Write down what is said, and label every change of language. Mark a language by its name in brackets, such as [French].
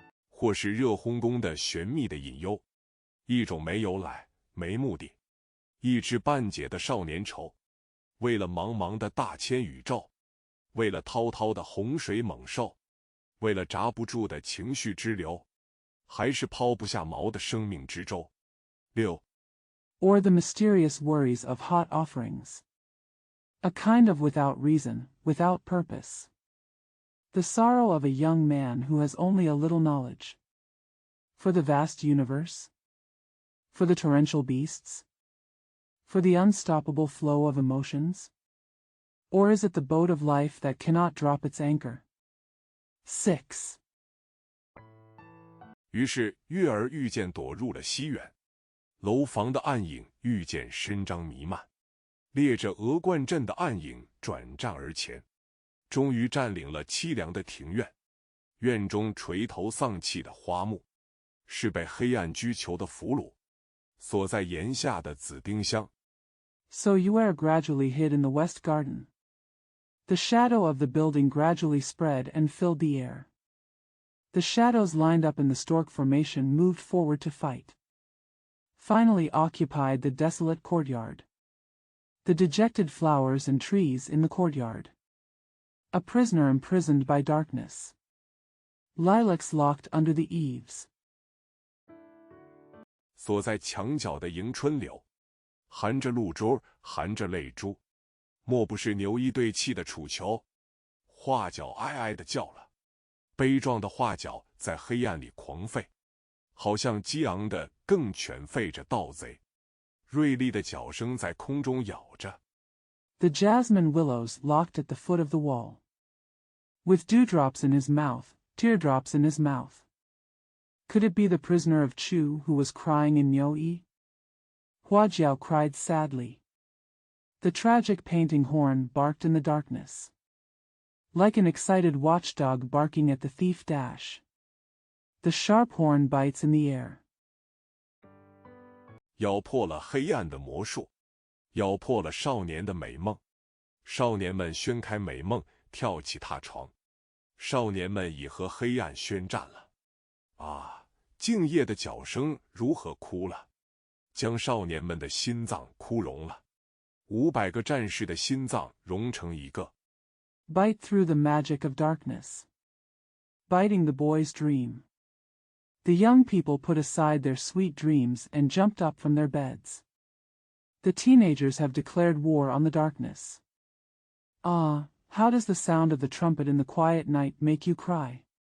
[Chinese] 或是热烘烘的玄秘的隐忧，一种没由来、没目的、一知半解的少年愁，为了茫茫的大千宇宙，为了滔滔的洪水猛兽，为了闸不住的情绪之流，还是抛不下锚的生命之舟。 6. [English] Or the mysterious worries of hot offerings. A kind of without reason, without purpose. The sorrow of a young man who has only a little knowledge. For the vast universe? For the torrential beasts? For the unstoppable flow of emotions? Or is it the boat of life that cannot drop its anchor? 6. [Chinese] 于是月儿愈渐躲入了西园，楼房的暗影愈渐伸张弥漫，列着鹅冠阵的暗影转战而前，终于占领了凄凉的庭院。院中垂头丧气的花木，是被黑暗居囚的俘虏，锁在檐下的紫丁香。 [English] So you are gradually hid in the west garden. The shadow of the building gradually spread and filled the air. The shadows lined up in the stork formation moved forward to fight. Finally occupied the desolate courtyard. The dejected flowers and trees in the courtyard. A prisoner imprisoned by darkness. Lilacs locked under the eaves. [Chinese] 锁在墙角的迎春柳，含着露珠，含着泪珠，莫不是牛一对气的楚囚？画角哀哀地叫了，悲壮的画角在黑暗里狂吠，好像激昂的更犬吠着盗贼，锐利的角声在空中咬着。 [English] The jasmine willows locked at the foot of the wall. With dewdrops in his mouth, teardrops in his mouth. Could it be the prisoner of Chu who was crying in Niuyi? Huajiao cried sadly. The tragic painting horn barked in the darkness. Like an excited watchdog barking at the thief dash. The sharp horn bites in the air. [Chinese] 咬破了黑暗的魔术，咬破了少年的美梦。少年们宣开美梦，跳起踏床。少年们已和黑暗宣战了。啊，静夜的角声如何哭了，将少年们的心脏哭融了。 500个战士的心脏融成一个。 [English] Bite through the magic of darkness. Biting the boy's dream. The young people put aside their sweet dreams and jumped up from their beds. The teenagers have declared war on the darkness. Ah, how does the sound of the trumpet in the quiet night make you cry?